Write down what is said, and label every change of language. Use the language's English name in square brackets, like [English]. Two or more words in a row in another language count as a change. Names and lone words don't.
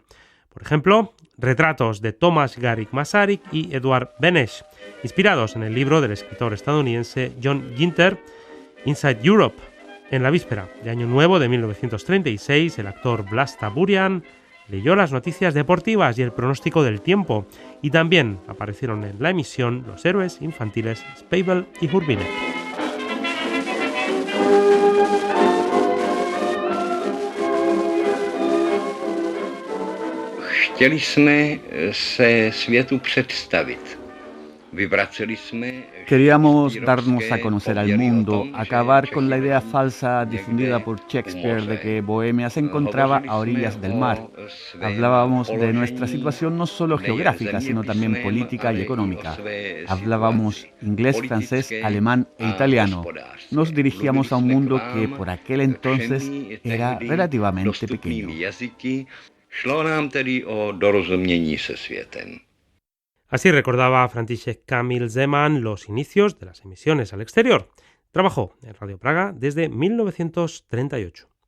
[Spanish] Por ejemplo, retratos de Tomáš Garrigue Masaryk y Eduard Beneš, inspirados en el libro del escritor estadounidense John Ginter, Inside Europe. En la víspera de Año Nuevo de 1936, el actor Vlasta Burian leyó las noticias deportivas y el pronóstico del tiempo, y también aparecieron en la emisión los héroes infantiles Spabel y Hurbinek. [Czech] chtěli jsme se světu představit. [Spanish] Queríamos darnos a conocer al mundo, acabar con la idea falsa difundida por Shakespeare de que Bohemia se encontraba a orillas del mar. Hablábamos de nuestra situación no solo geográfica, sino también política y económica. Hablábamos inglés, francés, alemán e italiano. Nos dirigíamos a un mundo que por aquel entonces era relativamente pequeño. [Czech] Šlo nám tedy o dorozumění se světem. [Spanish] Así recordaba František Kamil Zeman los inicios de las emisiones al exterior. Trabajó en Radio Praga desde 1938.